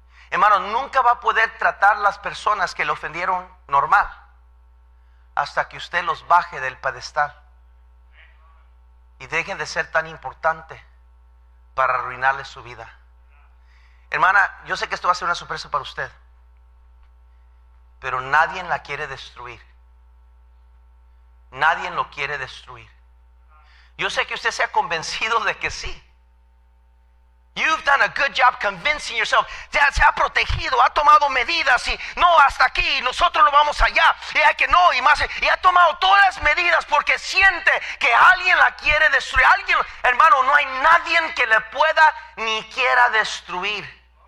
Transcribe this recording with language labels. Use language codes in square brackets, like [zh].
[es] Hermano, nunca va a poder tratar las personas que le ofendieron normal hasta que usted los baje del pedestal y dejen de ser tan importante para arruinarle su vida. Hermana, yo sé que esto va a ser una sorpresa para usted, pero nadie la quiere destruir. Nadie lo quiere destruir. Yo sé que usted se ha convencido de que sí. [en] You've done a good job convincing yourself. [es] Se ha protegido, ha tomado medidas y no, hasta aquí, nosotros no vamos allá. Y hay que no, y más. Y ha tomado todas las medidas porque siente que alguien la quiere destruir. Alguien, hermano, no hay nadie que le pueda ni quiera destruir.